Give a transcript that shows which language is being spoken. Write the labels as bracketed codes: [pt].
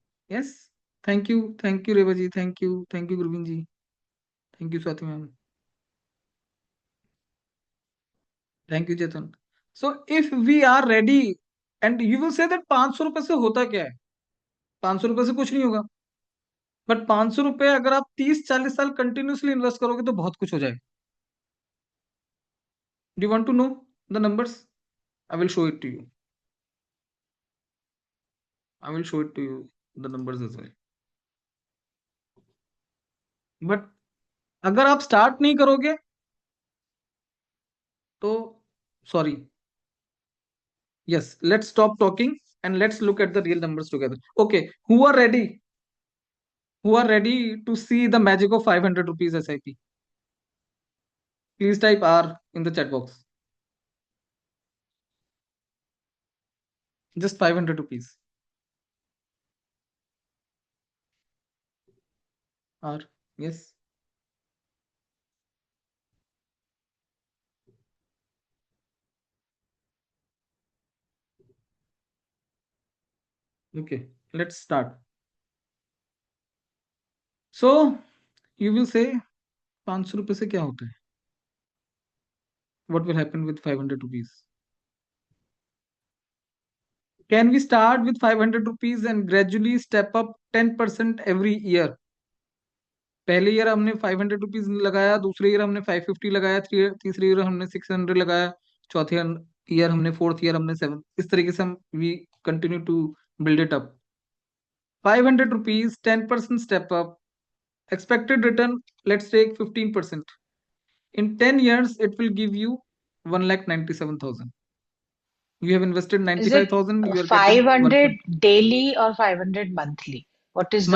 [en] Yes. Thank you Revaji, thank you Gurvin ji, thank you Swati ma'am, thank you Chetan. So if we are ready, and you will say that 500 [hi] रुपए से होता क्या है, 500 रुपए से कुछ नहीं होगा. बट 500 रुपए अगर आप 30-40 साल कंटिन्यूसली इन्वेस्ट करोगे तो बहुत कुछ हो जाएगा. [en] Do want to know the numbers? I will show it to you. I will show it to you the numbers as well. [hi] But अगर आप स्टार्ट नहीं करोगे तो sorry. [en] Yes, let's stop talking and let's look at the real numbers together. Okay, who are ready to see the magic of 500 rupees SIP? Please type R in the chat box. Just 500 rupees. R. Yes. Okay, let's start. So you will say 500 [hi] रुपए से क्या होता है? [en] What will happen with 500 rupees? Can we start with 500 rupees and gradually step up 10% every year? [hi] पहले year हमने 500 rupees लगाया, दूसरे year हमने 550 लगाया, तीसरे ईयर हमने 600 लगाया, चौथे ईयर हमने, फोर्थ ईयर हमने 7. इस तरीके से हम [en] We continue to build it up. 500 rupees, 10% step up, expected return, let's take 15%. In 10 years it will give you 1,97,000. You have invested Is it 95,000, you are getting 500 150 daily or 500 monthly? What is the